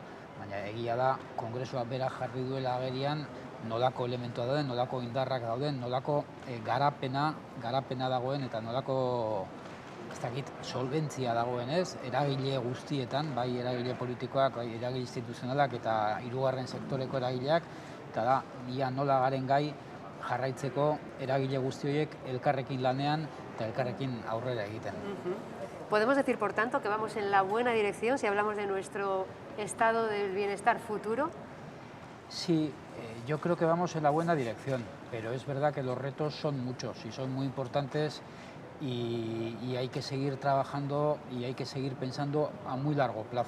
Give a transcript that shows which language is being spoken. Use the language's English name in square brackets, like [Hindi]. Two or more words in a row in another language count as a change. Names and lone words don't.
[Basque] Baina egia da, kongresua bera jarri duela agerian, nolako elementua dauden, nolako indarrak dauden, nolako garapena dagoen eta nolako solventzia dagoen ez, eragile guztietan, bai eragile politikoak, bai eragile instituzionalak eta 2. sektoreko eragileak, eta da, ia nola garen gai jarraitzeko eragile guzti horiek elkarrekin lanean eta elkarrekin aurrera egiten. [Spanish] ¿Podemos decir, por tanto, que vamos en la buena dirección si hablamos de nuestro estado del bienestar futuro? Sí, yo creo que vamos en la buena dirección, pero es verdad que los retos son muchos y son muy importantes y hay que seguir trabajando y hay que seguir pensando a muy largo plazo.